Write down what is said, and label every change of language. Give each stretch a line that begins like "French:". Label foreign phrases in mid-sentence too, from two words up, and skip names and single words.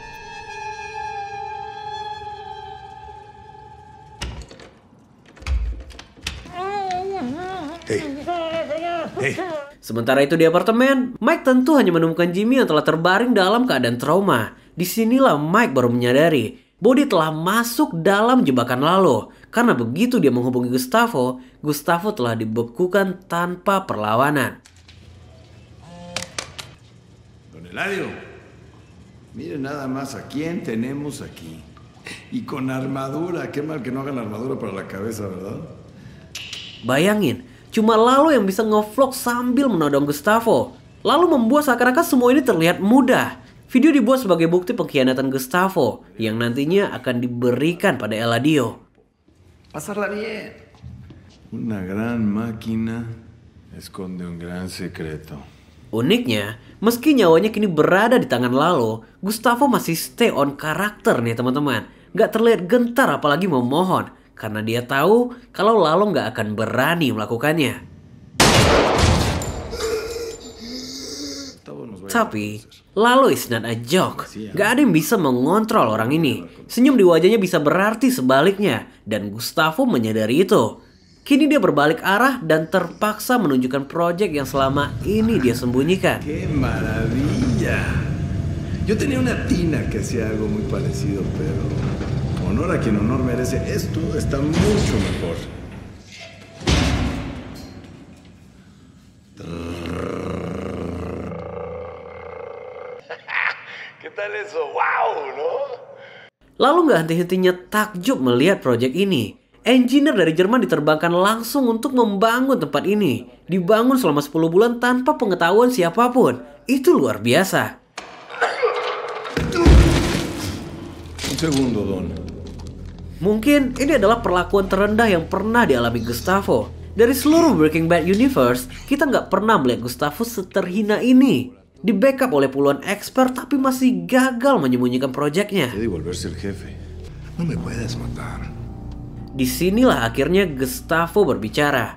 Indonesian: Sementara itu di apartemen, Mike tentu hanya menemukan Jimmy yang telah terbaring dalam keadaan trauma. Disinilah Mike baru menyadari bahwa dia telah masuk dalam jebakan Lalo. Karena begitu dia menghubungi Gustavo, Gustavo telah dibekukan tanpa perlawanan.
Spanish: Don Eladio, mire nada más a quién tenemos aquí. Y con armadura, qué mal que no hagan armadura para la cabeza, ¿verdad?
Indonesian: Bayangin, cuma Lalo yang bisa ngevlog sambil menodong Gustavo. Lalu membuat seakan-akan semua ini terlihat mudah. Video dibuat sebagai bukti pengkhianatan Gustavo yang nantinya akan diberikan pada Eladio.
Spanish: Pasarla bien. Una gran máquina esconde un gran secreto.
Indonesian: Uniknya, meski nyawanya kini berada di tangan Lalo, Gustavo masih
English: stay on
Indonesian: karakter nih teman-teman. Gak terlihat gentar apalagi memohon. Karena dia tahu kalau Lalo gak akan berani melakukannya. Tapi,
English: Lalo is not a joke.
Indonesian: Gak ada yang bisa mengontrol orang ini. Senyum di wajahnya bisa berarti sebaliknya. Dan Gustavo menyadari itu. Kini dia berbalik arah dan terpaksa menunjukkan proyek yang selama ini dia sembunyikan.
Spanish: ¡Qué maravilla! Yo tenía una tina que hacía algo muy parecido, pero honor a quien honor merece. Esto está mucho mejor. ¿Qué tal eso? ¡Wow! ¿No?
Indonesian: Lalu gak henti-hentinya takjub melihat proyek ini. Engineer dari Jerman diterbangkan langsung untuk membangun tempat ini. Dibangun selama 10 bulan tanpa pengetahuan siapapun. Itu luar biasa.
Spanish: Un segundo, Don.
Indonesian: Mungkin ini adalah perlakuan terendah yang pernah dialami Gustavo. Dari seluruh Breaking Bad Universe, kita nggak pernah melihat Gustavo seterhina ini. Di backup oleh puluhan expert tapi masih gagal menyembunyikan proyeknya. Disinilah akhirnya Gustavo berbicara.